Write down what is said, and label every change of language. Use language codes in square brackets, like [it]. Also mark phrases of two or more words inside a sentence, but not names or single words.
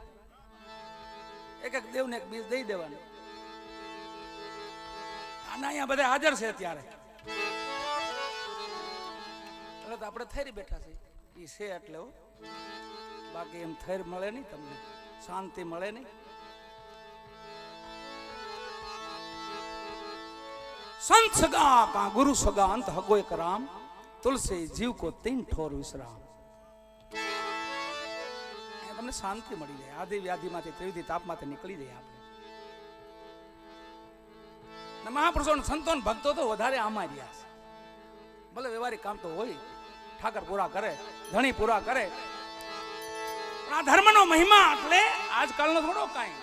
[gu] એક એક દેવને એક બીજ દઈ દેવાનું. આના અહીંયા બધા હાજર છે અત્યારે એટલે તો આપણે થઈરી બેઠા છે એ છે એટલે. બાકી એમ થઈર મળે નહીં, તમને શાંતિ મળે નહીં. [hi] संत सगा का गुरु सगा अंत हगो एक राम, तुलसी जीव को 3 ठोर विश्राम. [gu] તમને શાંતિ મળી જાય. આદિ વ્યાધિમાંથી, ત્રિવિધિ તાપમાંથી નીકળી જાય આપણે. મહાપુરુષો, સંતો, ભક્તો તો વધારે આમાં રહ્યા છે. ભલે વ્યવહારિક કામ તો હોય, ઠાકર પૂરા કરે, ધણી પૂરા કરે, પણ આ ધર્મનો મહિમા એટલે આજકાલનો થોડો કાંઈ.